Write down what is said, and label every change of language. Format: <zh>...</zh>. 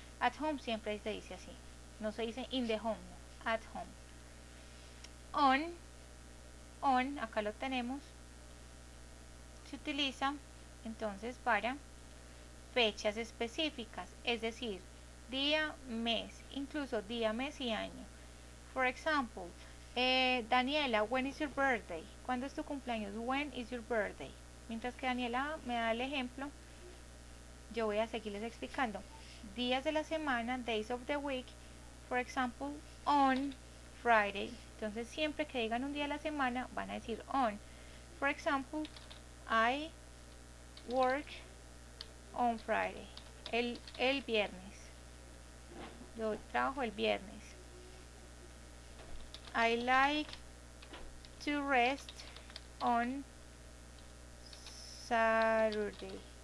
<en>At home</en> <es>siempre se dice así. No se dice</es> <en>in the home,</en> <es>no. At home. On, acá lo tenemos. Se utiliza entonces para fechas específicas, es decir, día, mes, incluso día, mes y año.</es> <en>For example, Daniela, when is your birthday?</en> <es>¿Cuándo es tu cumpleaños?</es> <en>When is your birthday?</en> <es>Mientras que Daniela me da el ejemplo, yo voy a seguirles explicando. Días de la semana,</es> <en>days of the week, for example, on Friday.</en> <es>Entonces siempre que digan un día de la semana van a decir on.</es> <en>For example, I work on Friday.</en> <es>El viernes. Yo trabajo el viernes.</es> <en>I like to rest on Saturday.</en>